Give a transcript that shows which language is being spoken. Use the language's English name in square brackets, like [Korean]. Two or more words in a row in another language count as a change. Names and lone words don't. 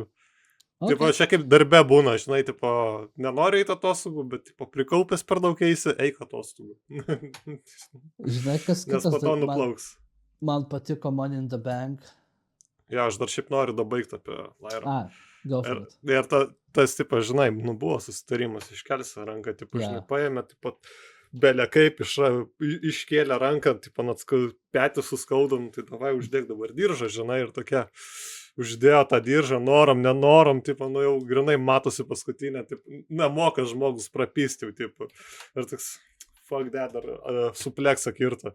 [English] Okay. [Lithuanian] Tipo, čia kaip darbe būna, žinai, tipo, nenori eiti atostogų, bet, tipo, prikaupęs per daug eisi, eik atostogų. Žinai, kas Nes kitas po to nuplauks. man patiko Money in the Bank. Ja, aš dar šiaip noriu dabaigti apie Lairą. [English] Go for it. [Lithuanian] Ir tas, tipo, žinai, nu buvo susitarimas, iškelsi ranką, tipo, žinai, paėmė, tipo, belė kaip iškėlė ranką, tipo, petį suskaudom, tai davai uždėk dabar diržą, žinai, ir tokia uždėjo tą diržą, norom, nenorom, tipo, nu jau grinai matosi paskutinę, tipo, nemoka žmogus prapisti, tipo, ir toks, [English] fuck that, [Lithuanian] dar supleksą kirto.